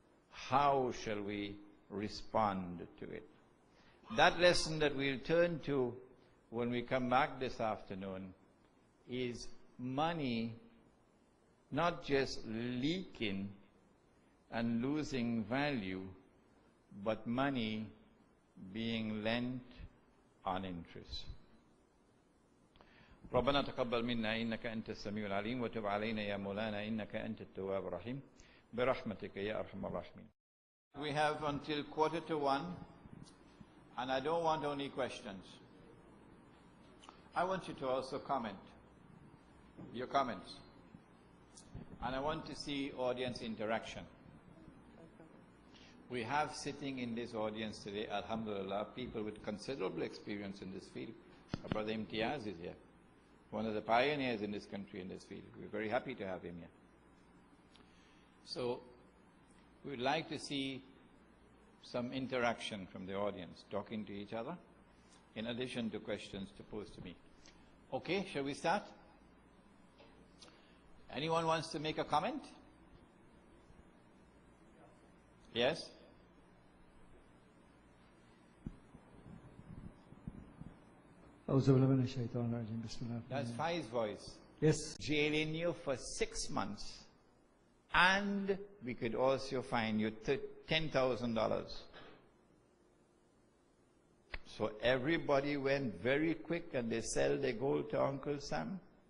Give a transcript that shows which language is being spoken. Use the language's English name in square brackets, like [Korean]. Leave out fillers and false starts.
[English] How shall we respond to it? That lesson that we'll turn to when we come back this afternoon is money not just leaking and losing value, but money being lent on interest. [Arabic] ربنا تقبل منا إنك أنت السميع العليم وتب علينا يا مولانا إنك أنت التواب الرحيم برحمتك يا أرحم الراحمين. [English] We have until 1:45, and I don't want only questions. I want you to also comment, your comments. And I want to see audience interaction. We have sitting in this audience today, alhamdulillah, people with considerable experience in this field. Our brother Imtiaz is here, one of the pioneers in this country in this field. We're very happy to have him here. So we would like to see some interaction from the audience, talking to each other, in addition to questions to pose to me. Okay, shall we start? Anyone wants to make a comment? Yes? [Arabic] أعوذ بالله من الشيطان الرجيم بسم الله. [English] That's Fai's voice. Yes. jailing you for 6 months, and we could also fine you $10,000. So everybody went very quick and they sell their gold to Uncle Sam.